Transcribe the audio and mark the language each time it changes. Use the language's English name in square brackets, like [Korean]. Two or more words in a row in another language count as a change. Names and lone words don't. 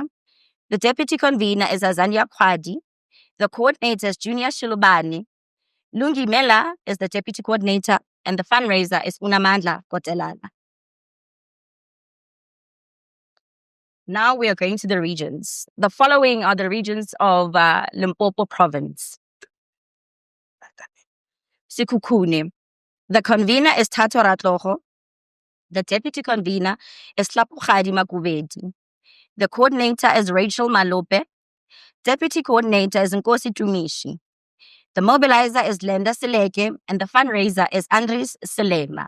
[English] The deputy convener is Azania Kwadi. The coordinator is Junior Shilubani. Lungi Mela is the deputy coordinator, and the fundraiser is Unamandla Kotelala. Now we are going to the regions. The following are the regions of Limpopo province. Sekhukhune. The convener is Thato Ratlogo. The deputy convener is Tlapogadi Makubedi. The coordinator is Rachel Malope. Deputy coordinator is Nkosi Tumishi. The mobilizer is Lenda Seleke, and the fundraiser is Andres Selema.